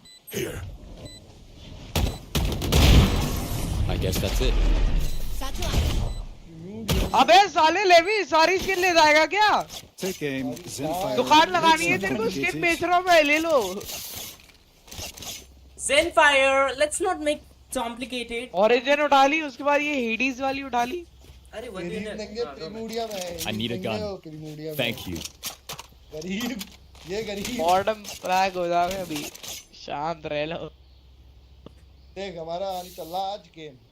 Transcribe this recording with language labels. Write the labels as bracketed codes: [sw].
[en] Here. I guess that's it. [hi] अबे साले levy सारी स्किन ले जाएगा क्या? [en] Take aim. Zenfire. [hi] दुकान लगानी है तेरे को, स्किन बेच रहा हूँ मैं, ले लो। [en] Zenfire, let's not make complicated. [hi] Origin उठा ली, उसके बाद ये हेडीज वाली उठा ली। अरे प्रीमूडिया में [en] I need a gun. Thank you. [hi] गरीब, ये गरीब। बॉटम फ्रैग हो जाओगे अभी, शांत रह लो। देख हमारा नहीं चल रहा आज गेम।